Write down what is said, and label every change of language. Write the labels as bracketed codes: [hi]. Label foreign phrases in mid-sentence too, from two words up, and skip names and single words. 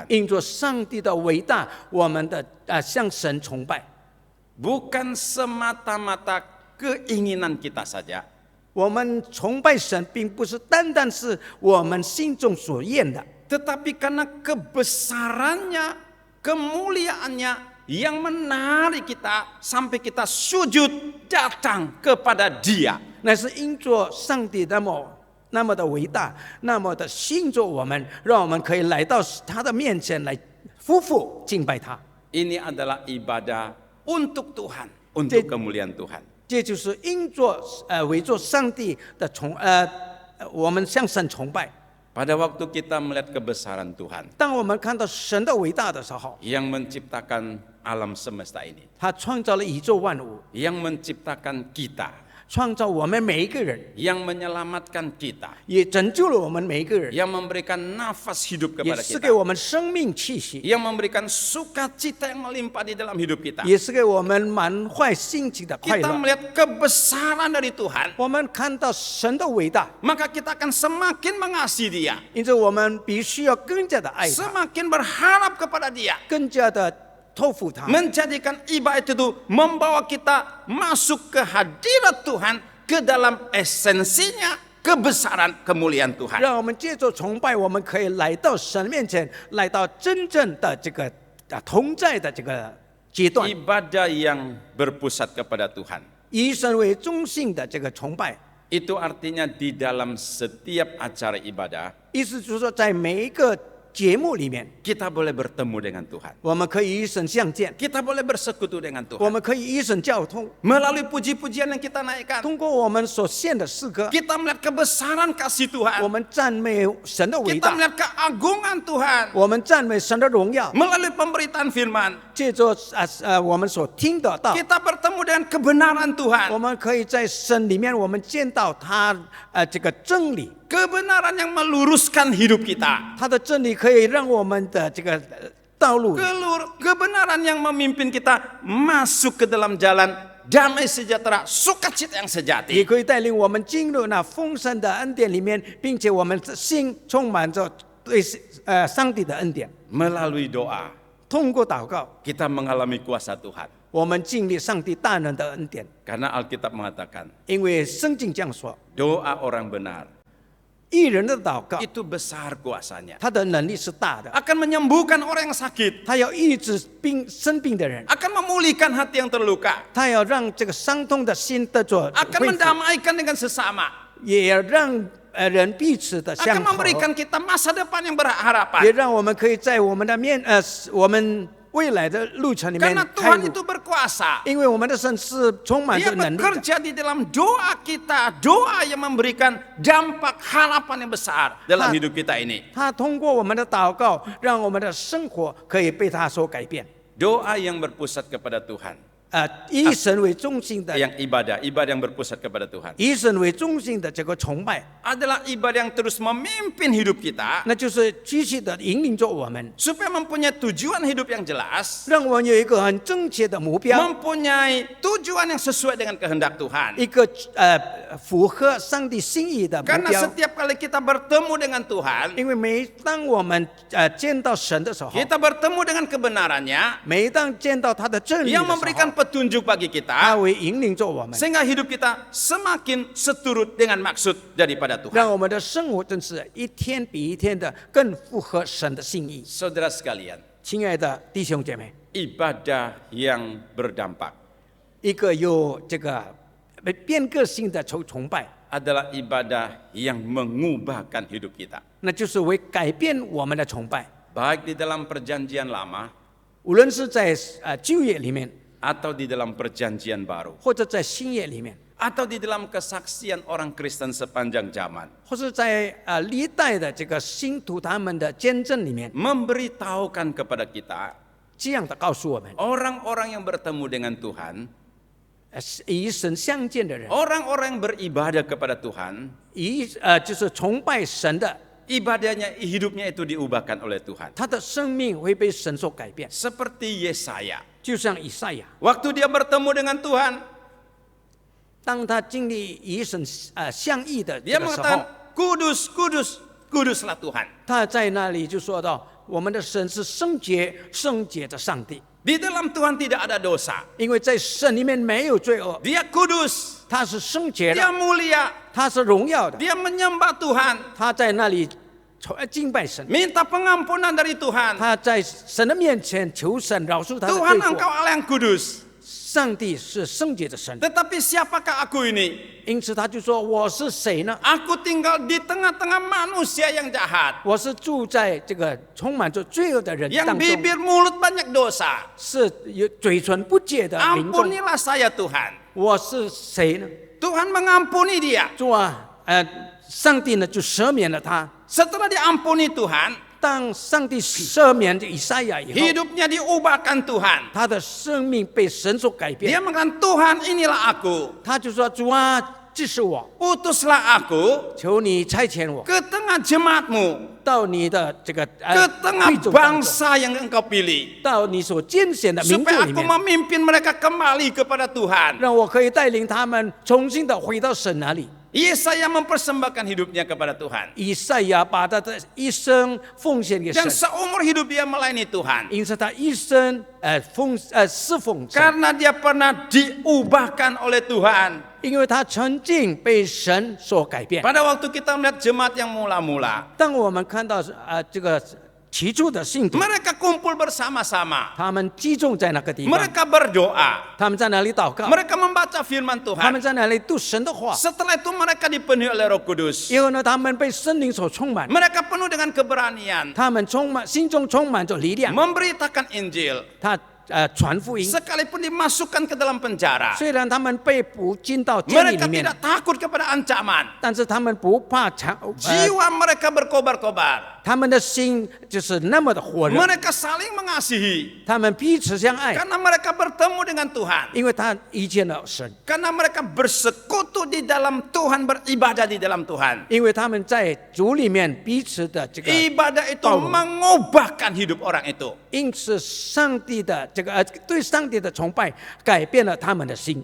[zh] 因着上帝的伟大，我们的向神崇拜。 [id] Bukan semata-mata keinginan kita saja. [zh] 我们崇拜神，并不是单单是我们心中所愿的， [id] Tetapi karena kebesarannya, kemuliaannya yang menarik kita sampai kita sujud datang kepada Dia. [zh] 那是因着上帝那么的伟大，那么的信着我们，让我们可以来到他的面前来夫妇敬拜他。 [id] Ini adalah ibadah untuk Tuhan, untuk kemuliaan Tuhan. [zh] 这就是因着为着上帝的我们向神崇拜。 [id] Pada waktu kita melihat kebesaran Tuhan [zh] 当我们看到神的伟大的时候， [id] yang menciptakan alam semesta ini, [zh] 他创造了宇宙万物， [id] yang menciptakan kita, [zh] 创造我们每一个人， [id] yang menyelamatkan kita, [zh] 也拯救了我们每一个人， [id] yang memberikan nafas hidup [zh] 也 [id] kepada [zh] 是给 [id] kita, [zh] 我们生命气息， [id] yang memberikan sukacita yang melimpah di dalam hidup kita. [zh] 也是给我们满怀心情的快 [id] Kita [zh] 乐。 [id] melihat kebesaran dari Tuhan, [zh] 我们看到神的伟大， [id] maka kita akan semakin mengasihi Dia, [zh] 因此我们必须要更加的爱他， [id] semakin berharap kepada Dia, [zh] 更加的托付他， [id] menjadikan ibadah itu membawa kita masuk ke hadirat Tuhan, ke dalam esensinya kebesaran kemuliaan Tuhan. [zh] 让我们借着崇拜，我们可以来到神面前，来到真正的这个同在的这个阶段， [id] Ibadah yang berpusat kepada Tuhan. [zh] 以神为中心的这个崇拜， [id] Itu artinya di dalam setiap acara ibadah, [zh] 意思就是说，在每一个节目里面， [id] kita boleh bertemu dengan Tuhan. [zh] 我们可以与神相见， [id] Kita boleh bersekutu dengan [zh] 我 [id] Tuhan. [zh] 们可以与神交通。 [id] Melalui puji-pujian yang kita naikkan, [zh] 通过我们所献的诗歌， [id] kita melihat kebesaran kasih [zh] 我 [id] Tuhan. [zh] 们赞美神的伟 [id] Kita [zh] 大， [id] melihat keagungan Tuhan. [zh] 我们赞美神的荣耀。 [id] Melalui pemberitaan firman, [zh] 借着我们所听得到， [id] kita bertemu dengan kebenaran [zh] 我 [id] Tuhan. [zh] 们可以在神里面，我们见到他这个真理， [id] Kebenaran yang meluruskan hidup kita. [zh] 他的真理可以让我们的这个道路， [id] Kebenaran yang memimpin kita masuk ke dalam jalan damai sejahtera, sukacita yang [zh] 也 [id] sejati. [zh] 可以带领我们进入那丰盛的恩典里面，并且我们的心充满着对上帝的恩典。 [id] Melalui doa, [zh] 通过祷告， [id] kita mengalami kuasa Tuhan. [zh] 我们经历上帝大能的恩典， [id] Karena Alkitab mengatakan, [zh] 因为圣经这样说， [id] doa orang benar [zh] 义人的祷告， [id] itu besar kuasanya. [zh] 他的能力是大的， [id] Akan menyembuhkan orang yang sakit. [zh] 他要医治生病的人， [id] Akan memulihkan hati yang terluka. [zh] 他要让这个伤痛的心得着 [id] Akan [zh] 恢复， [id] mendamaikan dengan sesama. [zh] 也要让人彼此的 [id] Akan [zh] 相合， [id] memberikan kita masa depan yang [zh] 也 [id] berharapan. [zh] 让我们可以在我们的我们未来的路程里面 [id] Karena [zh] 开 [id] Tuhan [zh] 路， [id] itu berkuasa. [zh] 因为我们的神是充满 [id] Dia [zh] 着能力的， [id] bekerja di dalam doa kita. Doa yang memberikan dampak harapan yang besar dalam hidup kita ini. [zh] 他通过我们的祷告，让我们的生活可以被他所改变。 [id] Doa yang berpusat kepada Tuhan. [zh] 以神为中心的， [id] Yang ibadah yang berpusat kepada Tuhan. [zh] 以神为中心的这个崇拜， [id] Adalah ibadah yang terus memimpin hidup kita. [zh] 那就是继续的引领着我们， [id] Supaya mempunyai tujuan hidup yang jelas. [zh] 让我们有一个很正确的目标， [id] Mempunyai tujuan yang sesuai dengan kehendak Tuhan. [zh] 一个符合上帝心意的目 [id] Karena [zh] 标。 [id] setiap kali kita bertemu dengan Tuhan, [zh] 因为每当我们见到神的时候， [id] kita bertemu dengan kebenarannya [zh] 每当见到他的真理的 [id] yang [zh] 时候， [id] memberikan petunjuk bagi [zh] 他 [id] kita [zh] 会引领着我们， [id] sehingga hidup kita semakin seturut dengan maksud daripada [zh] 让 [id] Tuhan. [zh] 我们的生活真是一天比一天的更符合神的心意。 [id] Saudara sekalian, [zh] 亲爱的弟兄姐妹， [id] ibadah yang berdampak [zh] 一个有这个变革性的崇拜， [id] adalah ibadah yang mengubahkan hidup kita. [zh] 那就是为改变我们的崇拜。 [id] Baik di dalam perjanjian lama [zh] 无论是在旧约里面， [id] atau di dalam perjanjian baru [zh] 或者在新约里面， [id] atau di dalam kesaksian orang Kristen sepanjang zaman, [zh] 或是在历代的这个信徒他们的见证里面， [id] memberitahukan kepada kita [zh] 这样的告诉我们， [id] orang-orang yang bertemu dengan Tuhan, [zh] 与神相见的人， [id] orang-orang yang beribadah kepada Tuhan, [zh] 就是崇拜神的， [id] ibadahnya, hidupnya itu diubahkan oleh Tuhan. [zh] 他的生命会被神所改变， [id] Seperti Yesaya, [zh] 就像以赛亚， [id] waktu dia bertemu dengan Tuhan, [zh] 当他经历与神相遇的 [id] dia [zh] 这个时候 [id] mengatakan, kudus, kudus, kuduslah Tuhan. [zh] 他在那里就说到，我们的神是圣洁、圣洁的上帝， [id] Di dalam Tuhan tidak ada dosa. [zh] 因为在神里面没有罪恶， [id] Dia kudus, [zh] 他是圣洁 [id] dia [zh] 的， [id] mulia, [zh] 他是荣耀的， [id] dia menyembah Tuhan, [zh] 他在那里敬拜神， [id] minta pengampunan dari Tuhan. [zh] 他在神的面前求神饶恕他的 [id] Tuhan [zh] 罪 [id] engkau [zh] 过。 [id] Allah yang kudus. [zh] 上帝是圣洁的神， [id] Tetapi siapakah aku ini? [zh] 因此他就说：“我是谁呢？ [id] Aku tinggal di tengah-tengah manusia yang jahat. [zh] 我是住在这个充满着罪恶的人 [id] Yang [zh] 当中， [id] bibir mulut banyak dosa. [zh] 是有嘴唇不洁的民众。 [id] Ampunilah saya Tuhan. [zh] 我是谁呢？ [id] Tuhan mengampuni dia. [zh] 主啊，上帝呢就赦免了他。 [id] Setelah diampuni Tuhan, [zh] 当上帝赦免以赛亚以后， [id] hidupnya diubahkan Tuhan. [zh] 他的生命被神所改 [id] Dia [zh] 变。 [id] mengatakan, Tuhan inilah aku. [zh] 他就说：“主啊，这是我， [id] Utuslah aku [zh] 求你差遣我 [id] ke tengah jemaatmu, [zh] 到你的这个 [id] ke tengah [zh] 会众当中， [id] bangsa yang engkau pilih. [zh] 到你所拣选的民众 [id] Supaya [zh] 里 [id] aku [zh] 面， [id] memimpin mereka kembali kepada Tuhan. [zh] 让我可以带领他们重新的回到神那里。” [id] Yesaya mempersembahkan hidupnya kepada Tuhan. [zh] 以赛亚把他的一生奉献给神 [id] Dan，seumur hidup dia melayani Tuhan. [zh] 因此他一生侍奉神， [id] Karena dia pernah diubahkan oleh Tuhan. [zh] 因为他曾经被神所改变。 [id] Pada waktu kita melihat jemaat yang mula-mula, [zh] 当我们看到这个起初的信徒， [id] Mereka kumpul bersama-sama. [zh] 他们集中在那个地方， [id] Mereka berdoa. [zh] 他们在那里祷告， [id] Mereka membaca firman [zh] 他们 [id] Tuhan. [zh] 在那里读神的话。 [id] Setelah itu mereka dipenuhi oleh Roh Kudus. [zh] 以后呢，他们被圣灵所充满， [id] Mereka penuh dengan keberanian. [zh] 他们心中充满着力量， [id] Memberitakan Injil. [zh] 他传福音。 [id] Sekalipun dimasukkan ke dalam penjara. [zh] 虽然他们被捕进到监狱 [id] Mereka [zh] 里面， [id] tidak takut kepada ancaman. [zh] 但是他们不怕 [id] Jiwa mereka berkobar-kobar. [zh] 他们的心就是那么的火热， [id] Mereka saling mengasihi. [zh] 他们彼此相爱， [id] Karena mereka bertemu dengan Tuhan. [zh] 因为他遇见了神， [id] Karena mereka bersekutu di dalam Tuhan, beribadah di dalam Tuhan. [zh] 因为他们在主里面彼此的这个， [id] Ibadah itu mengubahkan hidup orang itu. [zh] 因此上帝的这个对上帝的崇拜改变了他们的心。